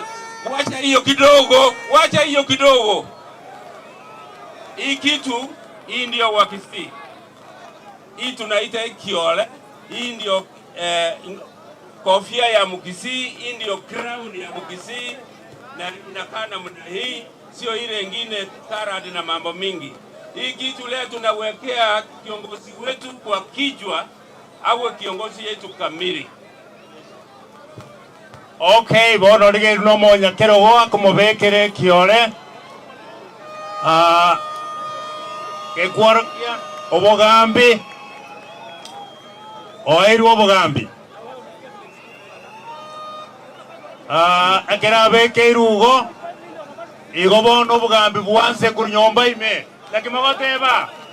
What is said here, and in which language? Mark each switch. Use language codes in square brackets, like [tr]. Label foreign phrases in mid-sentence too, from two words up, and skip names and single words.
[sw] Wacha hiyo kidogo, hii kitu hii ndio wakisi, hii tunaita kiole, hii ndio kofia ya Mukisi, hii ndio crown ya Mukisi, na inakaa namna hii, sio ile ingine karadi na mambo mingi. Hii kitu leo tunawekea kiongozi wetu kwa kichwa awe kiongozi yetu kamili. [guz] Okay, bono lige no monya kero goa kumobekere kiole kekworokia obogambi oiru obogambi akera beke irugo igo bono obogambi bwanse kunyomba ime lakimogoteba